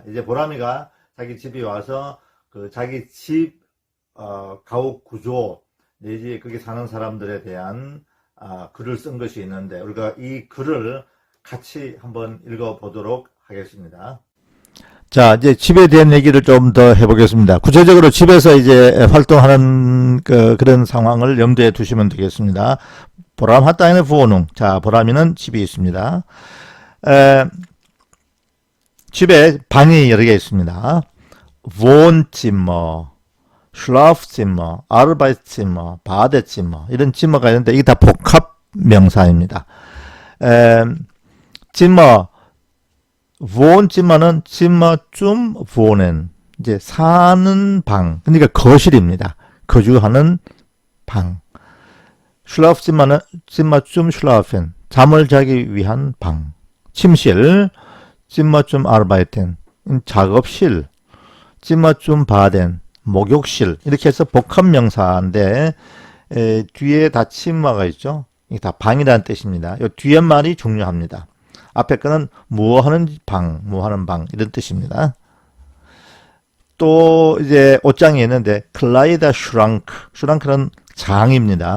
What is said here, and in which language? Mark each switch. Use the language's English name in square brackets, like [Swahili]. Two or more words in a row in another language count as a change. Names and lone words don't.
[Korean] 이제 보람이가 자기 집에 와서 그 자기 집 가옥 구조 내지 거기 사는 사람들에 대한 글을 쓴 것이 있는데 우리가 이 글을 같이 한번 읽어보도록 하겠습니다. 자, 이제 집에 대한 얘기를 좀 더 해보겠습니다. 구체적으로 집에서 이제 활동하는 그런 상황을 염두에 두시면 되겠습니다. [German] 보람 hat eine Wohnung. [Korean] 자, 보람이는 집이 있습니다. 집에 방이 여러 개 있습니다. [German] Wohnzimmer, Schlafzimmer, Arbeitszimmer, Badezimmer [Korean] 이런 Zimmer가 있는데 이게 다 복합 명사입니다. [German] Zimmer Wohnzimmer는 Zimmer zum Wohnen. [Korean] 이제 사는 방. 그러니까 거실입니다. 거주하는 방. [German] Schlafzimmer는 Zimmer zum Schlafen. [Korean] 잠을 자기 위한 방. 침실. [German] Zimmer zum Arbeiten. 작업실. Zimmer zum Baden. [Korean] 목욕실. 이렇게 해서 복합 명사인데 뒤에 다 Zimmer가 있죠. 이게 다 방이라는 뜻입니다. 이 뒤에 말이 중요합니다. 앞에 거는 무엇하는 방, 무엇하는 방 이런 뜻입니다. 또 이제 옷장이 있는데 Kleiderschrank, Schrank는 장입니다.